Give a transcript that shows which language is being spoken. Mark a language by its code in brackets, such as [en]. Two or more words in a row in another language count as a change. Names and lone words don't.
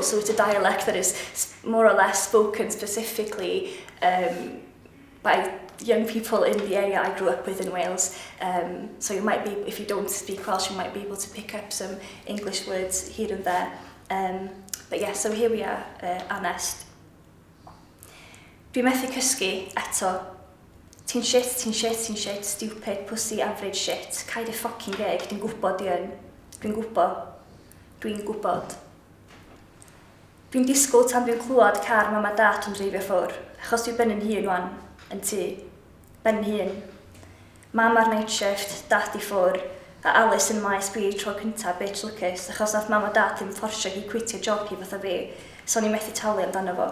[en] So it's a dialect that is more or less spoken specifically by young people in the area I grew up with in Wales. So you might be, if you don't speak Welsh, you might be able to pick up some English words here and there. But yeah, so here we are, [cy] Anest. Dwi methu cysgu eto. [en] Ti'n shit, stupid, pussy, average shit. [cy] Caid y ffocin geg, dwi'n gwybod di yn. Dwi'n gwybod. Dwi'n disgwyl tan dwi'n clywed car mam a dat yn dreifio ffwr, achos dwi ben yn hun wan, yn tŷ. Ben yn hun. Mam ar [en] night shift, [cy] dat i ffwr, a Alice yn maes bi tro cynta bitch lwcus, achos nath mam a dat ddim fforsio hi quitio job hi fatha fi, so ni methu talu amdano fo.